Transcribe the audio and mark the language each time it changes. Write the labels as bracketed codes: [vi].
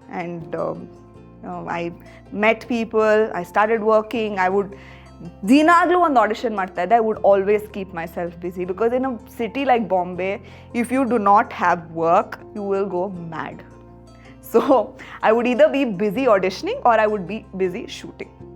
[en] And I met people, I started working. I would [kn] ದಿನಾಗಲೂ ಒಂದು audition ಮಾಡ್ತಾ ಇದ್ದೆ. [en] I would always keep myself busy, because in a city like Bombay, if you do not have work, you will go mad. So I would either be busy auditioning or I would be busy shooting.